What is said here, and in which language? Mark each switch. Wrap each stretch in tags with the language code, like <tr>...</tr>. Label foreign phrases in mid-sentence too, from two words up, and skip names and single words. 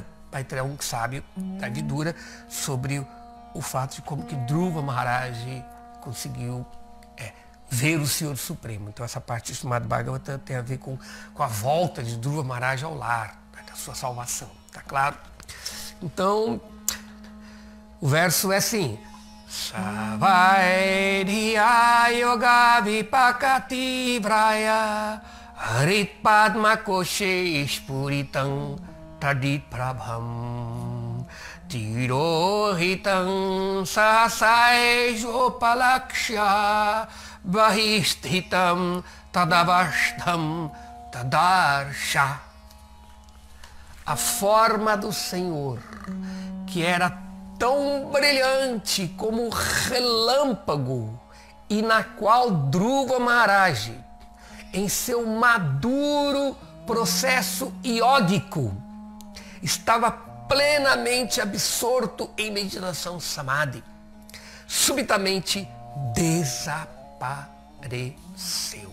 <pt>Maitreya é um sábio da Vidura sobre o fato de como que Dhruva Maharaj conseguiu ver o Senhor Supremo. Então essa parte do Srimad Bhagavatam tem a ver com a volta de Dhruva Maharaj ao lar, da sua salvação, tá claro? Então, o verso é assim:</pt> <sa>स वै धिया योगविपाकतीव्रहृत्पद्मकोशे स्फुरितं तडित्प्रभम् तिरोहितं सहसैवोपलक्ष्य बहिःस्थितं तदवस्थं ददर्श.</sa> <pt>A forma do Senhor, que era tão brilhante como um relâmpago, e na qual Dhruva Maharaj, em seu maduro processo iógico, estava plenamente absorto em meditação samadhi, subitamente desapareceu.</pt>